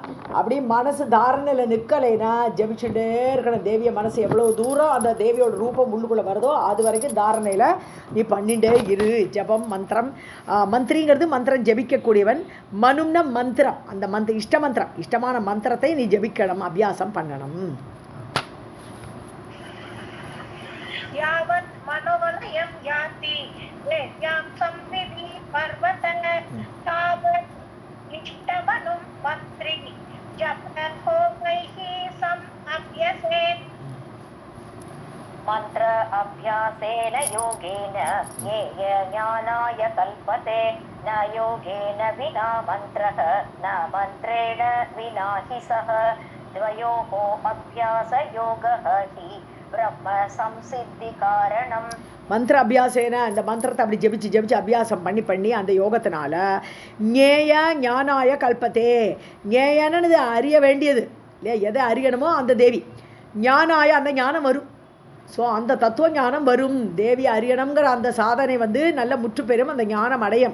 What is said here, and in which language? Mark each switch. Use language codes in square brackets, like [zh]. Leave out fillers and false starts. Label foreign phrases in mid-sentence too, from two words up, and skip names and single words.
[ta] அப்படி மனசு தாரணையில் நிற்கலைன்னா ஜபிச்சுட்டே இருக்கணும். தேவிய மனசு எவ்வளோ தூரம் அந்த தேவியோட ரூபம் உள்ளுக்குள்ளே வருதோ அது வரைக்கும் தாரணையில் நீ பண்ணிட்டே இரு. ஜபம் மந்திரம், மந்திரிங்கிறது மந்திரம் ஜபிக்கக்கூடியவன், மனும்னா மந்திரம், அந்த இஷ்ட மந்திரம், இஷ்டமான மந்திரத்தை நீ ஜபிக்கணும், அபியாசம் பண்ணணும். [sa] यावत् मनोलयं याति देव्यां संविधि पर्वत तावत् इष्टमनुं मन्त्री जपहोमैः समभ्यसेत्. मंत्र अभ्यासेन योगेन ये ज्ञानाय कल्पते न योगेन विना मन्त्रः न मन्त्रेण विना हि सः द्वयोः अभ्यास योगः हि ब्रह्म संसिद्धि कारणम्. मन्त्र अभ्यासेन, [ta] அந்த மந்திரத்தை அப்படி ஜெபிச்சு ஜெபிச்சு அபியாசம் பண்ணி பண்ணி அந்த யோகத்தினால [sa] ज्ञेय ज्ञानाय कल्पते, [ta] ஞேயன்னு அறிய வேண்டியது இல்லையா, எதை அறியணுமோ அந்த தேவி, ஞானாய அந்த ஞானம் வரும். ஸோ அந்த தத்துவ ஞானம் வரும். தேவி அறியணுங்கிற அந்த சாதனை நல்ல முற்று பெறும், அந்த ஞானம் அடையும்.